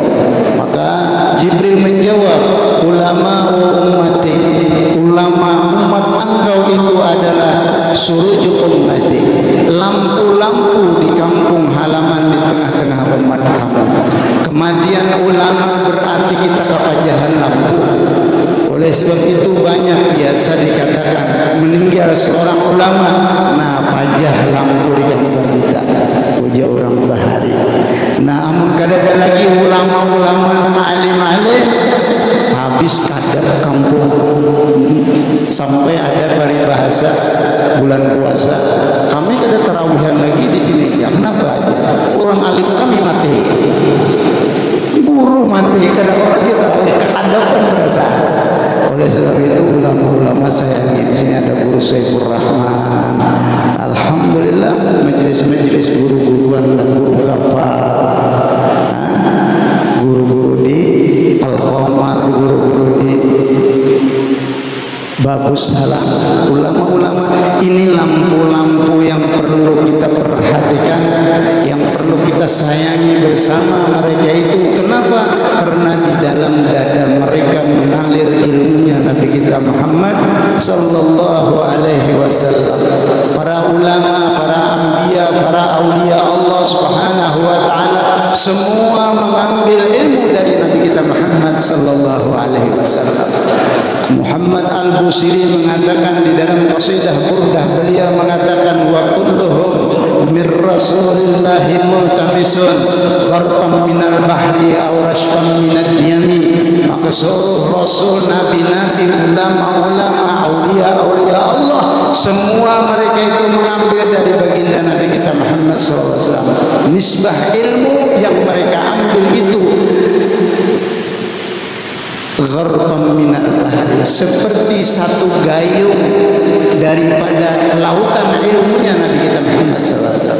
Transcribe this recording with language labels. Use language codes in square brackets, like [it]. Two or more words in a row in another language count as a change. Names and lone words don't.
[id] Maka Jibril menjawab, [ar] علماء أمتي, [id] ulama umat engkau itu adalah [ar] سرج أمتي, [id] lampu-lampu di kampung halaman di tengah-tengah umat kamu. Kematian ulama berarti kita kepajahan lampu. Oleh sebab itu banyak biasa dikatakan meninggal seorang ulama, nah pajah lampu di kampung kita, [bjn] puja orang bahari. Nah amun kadang lagi ulama-ulama alim-alim habis kadar kampung, sampai ada peribahasa bulan puasa kami kada tarawihan lagi di sini jam berapa aja, orang alim kami mati, guru mati, kada orang kita kehadapan berada. [id] Oleh sebab itu ulama-ulama sayangi. Di sini ada guru Saifur Rahman, alhamdulillah, majelis-majelis guru-guruan dan guru kafah, guru-guru di Al-Qamar, guru-guru di Babus Salam. Ulama-ulama ini lampu-lampu yang perlu kita perhatikan, yang perlu kita sayangi bersama mereka itu. Kenapa? Karena di dalam dada mereka mengalir ilmunya Nabi kita Muhammad [ar] صلى الله عليه وسلم. [id] Para ulama, para anbiya, para aulia Allah [ar] سبحانه وتعالى [id] semua mengambil ilmu dari Nabi kita Muhammad [ar] صلى الله عليه وسلم. [id] Muhammad Al-Busiri mengatakan di dalam qasidah burdah, beliau mengatakan [ar] وكلهم من رسول الله ملتمس غرفا من البحر أو رشفا من الديم. [id] Maka seluruh rasul, nabi-nabi, ulama-ulama, aulia-aulia Allah semua mereka itu mengambil dari baginda Nabi kita Muhammad SAW. Nisbah ilmu yang mereka ambil itu [ar] غرفا من البحر, [id] seperti satu gayung daripada lautan ilmunya Nabi kita Muhammad SAW.